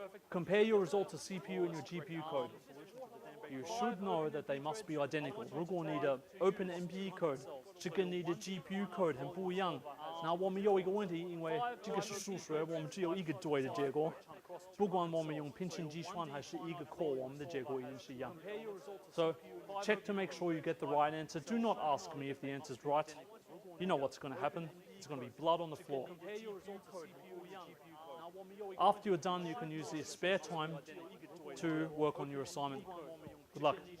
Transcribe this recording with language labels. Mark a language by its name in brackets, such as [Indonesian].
[English] Compare your result to CPU and your GPU code. You should know that they must be identical. [Chinese] 如果你的 OpenMP code 是跟你的 GPU code 很不一样，那我们有一个问题，因为这个是数学，我们只有一个对的结果。不管我们用平行计算还是一个 core， 我们的结果一定是一样。 [English] So check to make sure you get the right answer. Do not ask me if the answer is right. You know what's going to happen. It's going to be blood on the floor. After you're done, you can use the spare time to work on your assignment. Good luck.